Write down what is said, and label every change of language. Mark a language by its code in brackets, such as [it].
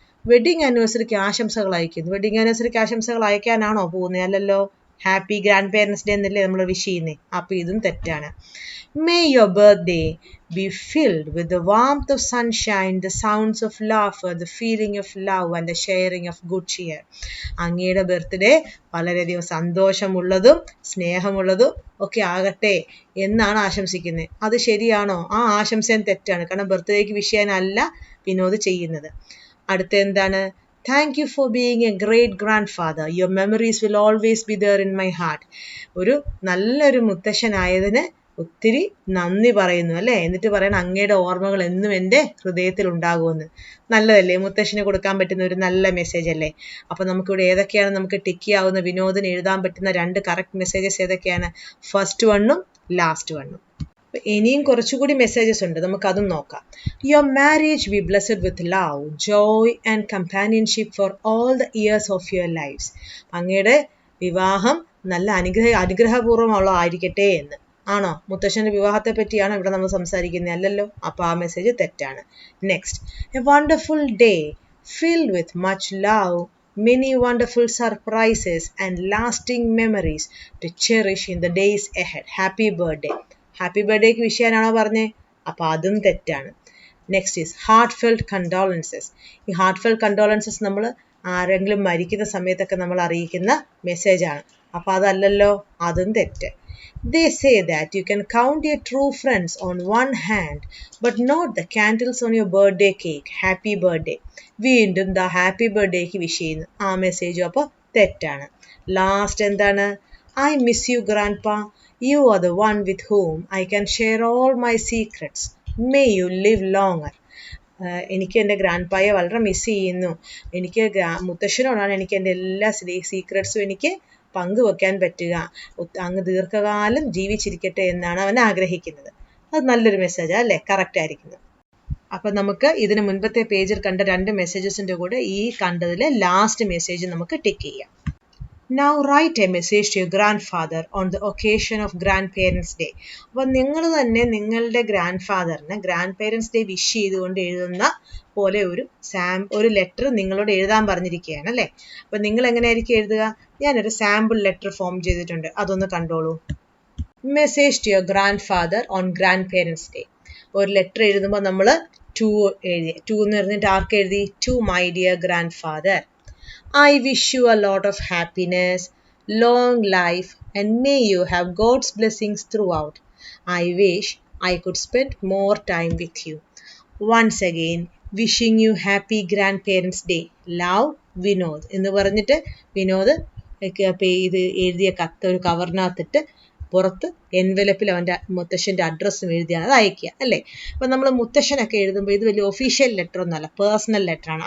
[ml] Wedding ആനിവേഴ്സറിക്ക് ആശംസകൾ അയക്കുന്നു. Wedding ആനിവേഴ്സറിക്ക് ആശംസകൾ അയക്കാനാണോ പോകുന്നത്? അല്ലല്ലോ, [en] happy grandparents day [ml] എന്നല്ലേ നമ്മൾ വിഷ് ചെയ്യുന്നത്. അപ്പോൾ ഇതും തെറ്റാണ്. [en] May your birthday be filled with the warmth of sunshine, the sounds of laughter, the feeling of love and the sharing of good cheer. [ml] അങ്ങയുടെ ബർത്ത്ഡേ വളരെയധികം സന്തോഷമുള്ളതും സ്നേഹമുള്ളതും ഒക്കെ ആകട്ടെ എന്നാണ് ആശംസിക്കുന്നത്. അത് ശരിയാണോ? ആ ആശംസയും തെറ്റാണ്. കാരണം ബർത്ത്ഡേക്ക് വിഷ് ചെയ്യാനല്ല വിനോദ് ചെയ്യുന്നത്. അടുത്ത എന്താണ്? [en] Thank you for being a great grandfather. Your memories will always be there in my heart. [ml] ഒരു നല്ലൊരു മുത്തശ്ശനായതിന് ഒത്തിരി നന്ദി പറയുന്നു അല്ലേ? എന്നിട്ട് പറയണം അങ്ങയുടെ ഓർമ്മകൾ എന്നും എൻ്റെ ഹൃദയത്തിൽ ഉണ്ടാകുമെന്ന്. നല്ലതല്ലേ? മുത്തശ്ശന് കൊടുക്കാൻ പറ്റുന്ന ഒരു നല്ല മെസ്സേജ് അല്ലേ? അപ്പോൾ നമുക്കിവിടെ ഏതൊക്കെയാണ് നമുക്ക് ടിക്ക് ചെയ്യാവുന്ന വിനോദിന് എഴുതാൻ പറ്റുന്ന 2 കറക്റ്റ് മെസ്സേജസ് ഏതൊക്കെയാണ്? ഫസ്റ്റ് വണ്ണും ലാസ്റ്റ് വണ്ണും. ഇനിയും കുറച്ചുകൂടി മെസ്സേജസ് ഉണ്ട്, നമുക്കതും നോക്കാം. [en] Your marriage be blessed with love, joy and companionship for all the years of your lives. [ml] അങ്ങയുടെ വിവാഹം നല്ല അനുഗ്രഹപൂർവ്വമുള്ളതായിരിക്കട്ടെ എന്ന്. ആണോ? മുത്തശ്ശൻ്റെ വിവാഹത്തെ പറ്റിയാണ് ഇവിടെ നമ്മൾ സംസാരിക്കുന്നത്. അല്ലല്ലോ, അപ്പോൾ ആ മെസ്സേജ് തെറ്റാണ്. [en] Next, a wonderful day filled with much love, many wonderful surprises and lasting memories to cherish in the days ahead. Happy birthday. [ml] Happy ബർത്ത്ഡേക്ക് വിഷ് ചെയ്യാനാണോ പറഞ്ഞേ? അപ്പോൾ അതും തെറ്റാണ്. [en] Next is heartfelt condolences. [ml] ഈ ഹാർട്ട് ഫെൽറ്റ് കണ്ടോളൻസസ് നമ്മൾ ആരെങ്കിലും മരിക്കുന്ന സമയത്തൊക്കെ നമ്മൾ അറിയിക്കുന്ന മെസ്സേജാണ്. അപ്പോൾ അതല്ലല്ലോ, അതും തെറ്റ്. [en] They say that you can count your true friends on one hand, but not the candles on your birthday cake. Happy birthday. [ml] വീണ്ടും ദാ ഹാപ്പി ബർത്ത്ഡേക്ക് വിഷ് ചെയ്യുന്നു. ആ മെസ്സേജും അപ്പോൾ തെറ്റാണ്. ലാസ്റ്റ് എന്താണ്? [en] I miss you, Grandpa. You are the one with whom I can share all my secrets. May you live longer. [ml] എനിക്ക് എൻ്റെ ഗ്രാൻഡ്പായെ വളരെ മിസ് ചെയ്യുന്നു. എനിക്ക് മുത്തശ്ശനോടാണ് എനിക്ക് എൻ്റെ എല്ലാ സീക്രട്സും എനിക്ക് പങ്കുവെക്കാൻ പറ്റുക. അങ്ങ് ദീർഘകാലം ജീവിച്ചിരിക്കട്ടെ എന്നാണ് അവൻ ആഗ്രഹിക്കുന്നത്. അത് നല്ലൊരു മെസ്സേജാണ് അല്ലേ? കറക്റ്റ് ആയിരിക്കുന്നത്. അപ്പം നമുക്ക് ഇതിന് മുൻപത്തെ പേജിൽ കണ്ട 2 മെസ്സേജസിൻ്റെ കൂടെ ഈ കണ്ടതിലെ ലാസ്റ്റ് മെസ്സേജ് നമുക്ക് ടിക്ക് ചെയ്യാം. [en] Now write a message to your grandfather on the occasion of Grandparents' Day. [ml] അപ്പോൾ നിങ്ങൾ തന്നെ നിങ്ങളുടെ ഗ്രാൻഡ് പേരൻസ് ഡേ വിഷ് ചെയ്തുകൊണ്ട് എഴുതുന്ന പോലെ ഒരു ലെറ്റർ നിങ്ങളോട് എഴുതാൻ പറഞ്ഞിരിക്കുകയാണ് അല്ലേ? അപ്പോൾ നിങ്ങൾ എങ്ങനെയായിരിക്കും എഴുതുക? ഞാനൊരു സാമ്പിൾ ലെറ്റർ ഫോം ചെയ്തിട്ടുണ്ട്, അതൊന്ന് കണ്ടോളൂ. [en] Message to your grandfather on grandparents day. [ml] ഒരു ലെറ്റർ എഴുതുമ്പോൾ നമ്മൾ ടു എഴുതി. ടു എന്ന് പറഞ്ഞിട്ട് ആർക്ക് എഴുതി? [en] To my dear grandfather. I wish you a lot of happiness, long life, and may you have God's blessings throughout. I wish I could spend more time with you. Once again, wishing you happy Grandparents' Day. [ml] Love, Vinod എന്ന് പറഞ്ഞിട്ട് വിനോദ് ഇത് എഴുതിയ കത്ത് ഒരു കവറിനകത്തിട്ട് പുറത്ത് എൻവലപ്പിൽ അവൻ്റെ മുത്തശ്ശൻ്റെ അഡ്രസ്സും എഴുതിയാണ് അത് അയക്കുക അല്ലേ. അപ്പം നമ്മൾ മുത്തശ്ശനൊക്കെ എഴുതുമ്പോൾ ഇത് വലിയ ഒഫീഷ്യൽ ലെറ്റർ ഒന്നുമല്ല, പേഴ്സണൽ ലെറ്ററാണ്.